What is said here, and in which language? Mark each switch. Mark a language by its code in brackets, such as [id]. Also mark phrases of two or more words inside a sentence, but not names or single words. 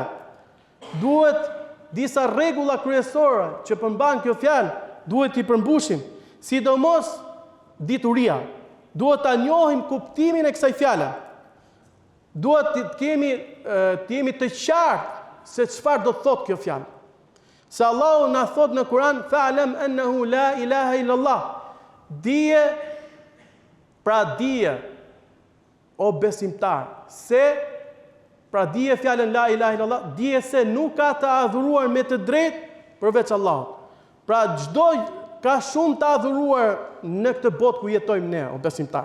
[sq] Duhet disa rregulla kryesore që përmban kjo fjalë, duhet i përmbushim, sidomos dituria. Duhet ta njohim kuptimin e kësaj fjale. Duhet të jemi të qartë se çfarë do të thotë kjo fjalë. Se Allahu na thot në Kur'an, [ar] فاعلم أنه لا إله إلا الله. [sq] Dije, pra dije, o besimtar, dije fjalën [ar] لا إله إلا الله, [sq] dije se nuk ka të adhuruar me të drejtë përveç Allahut. Pra çdo ka shumë të adhuruar në këtë botë ku jetojmë ne, o besimtar.